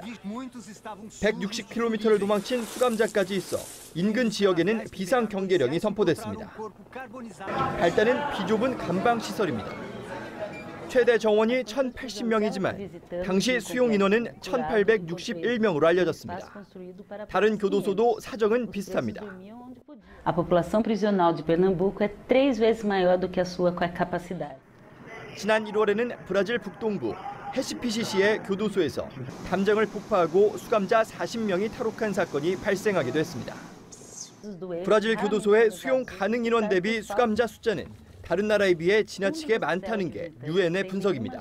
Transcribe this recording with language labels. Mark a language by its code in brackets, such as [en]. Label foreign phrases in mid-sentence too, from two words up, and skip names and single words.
[ko] 160km를 도망친 수감자까지 있어 인근 지역에는 비상경계령이 선포됐습니다. 발단은 비좁은 감방 시설입니다. 최대 정원이 1,080명이지만 당시 수용 인원은 1,861명으로 알려졌습니다. 다른 교도소도 사정은 비슷합니다. [pt] A população prisional de Pernambuco é 3 vezes maior do que a sua capacidade. [ko] 지난 1월에는 브라질 북동부 헤시피시시의 교도소에서 담장을 폭파하고 수감자 40명이 탈옥한 사건이 발생하기도 했습니다. 브라질 교도소의 수용 가능 인원 대비 수감자 숫자는 다른 나라에 비해 지나치게 많다는 게 유엔의 분석입니다.